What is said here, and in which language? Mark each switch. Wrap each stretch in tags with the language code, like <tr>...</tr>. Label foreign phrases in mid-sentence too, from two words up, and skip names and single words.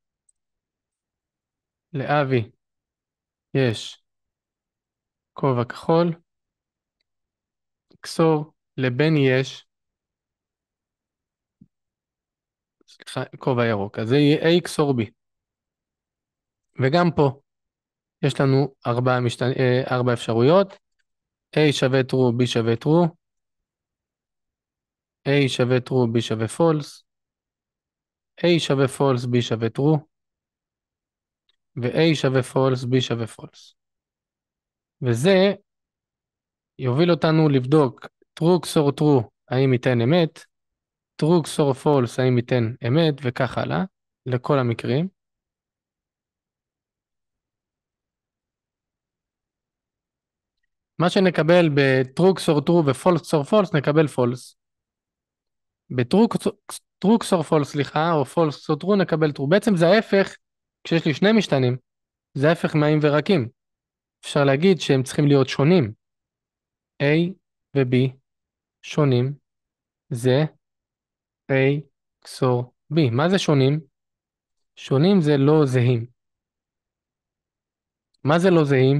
<he>לאבי יש כובע כחול, קסור, לבני יש, סליחה, כובע ירוק, אז זה יהיה A קסור B. וגם פה יש לנו ארבע אפשרויות, A שווה true, B שווה true, A שווה true, B שווה false, A שווה false, B שווה true, ו-A שווה false, B שווה false. וזה יוביל אותנו לבדוק</he> <en>true XOR true,</en> <he>האם ייתן אמת,</he> <en>true XOR false,</en> <he>האם ייתן אמת, וכך הלאה, לכל המקרים. מה שנקבל ב-</he> <en>true XOR true</en> <he>ו-</he> <en>false XOR false,</en> <he>נקבל false.</he> <en>ב-true XOR false,</en> <he>סליחה, או</he> <en>false XOR true,</en> <he>נקבל true. בעצם זה ההפך, כשיש לי שני משתנים, זה ההפך מהאם ורקים. אפשר להגיד שהם צריכים להיות שונים. A ו-B שונים, זה A XOR B. מה זה שונים? שונים זה לא זהים. מה זה לא זהים?</he>